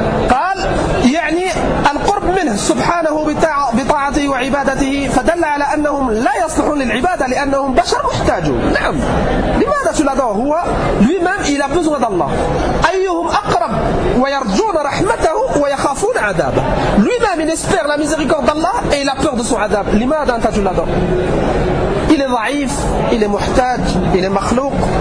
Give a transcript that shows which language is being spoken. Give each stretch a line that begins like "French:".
Arabic: قال يعني القرب منه سبحانه بطاعته وعبادته فدل على أنهم لا يصلحون للعبادة لأنهم بشر محتاجون. نعم. لماذا تلادوه؟ هو
French: lui-même il a besoin d'Allah.
Arabic: أيهم أقرب ويرجون رحمته ويخافون عذابه.
French: Lui-même il espère la miséricorde d'Allah et il a peur de son عذاب.
Arabic: لماذا أنت تلادوه؟
French: il est ضعيف, il est محتاج, il est مخلوق.